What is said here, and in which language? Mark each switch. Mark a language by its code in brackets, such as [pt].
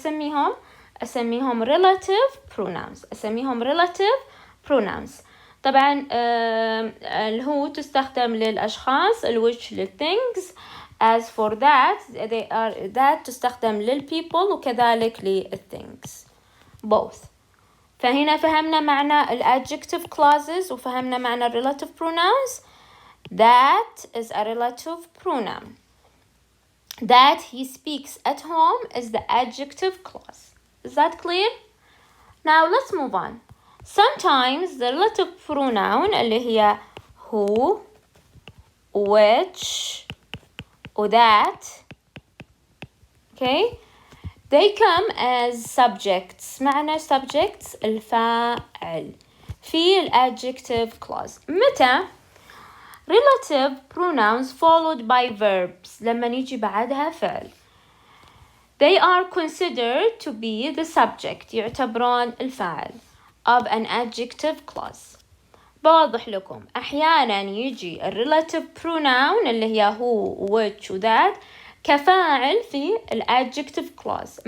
[ar] شو أسميهم relative pronouns. طبعا الهو تستخدم للأشخاص، الwhich للthings. [en] as for that [ar] تستخدم [en] للpeople [ar] وكذلك [en] للthings both. [ar] فهنا فهمنا معنى adjective clauses وفهمنا معنى relative pronouns. [en] That is a relative pronoun. That he speaks at home is the adjective clause. Is that clear? Now let's move on. Sometimes the relative pronoun [ar] اللي هي [en] who, which or that, okay, they come as subjects. [ar] معنى subjects الفاعل في adjective clause. متى؟ [en] relative pronouns followed by verbs [ar] لما يجي بعدها فعل. [en] They are considered to be the subject، [ar] يعتبرون الفاعل [en] of an adjective clause. [ar] بوضح لكم أحيانا يجي relative pronoun اللي هي who, which و that كفاعل في adjective clause.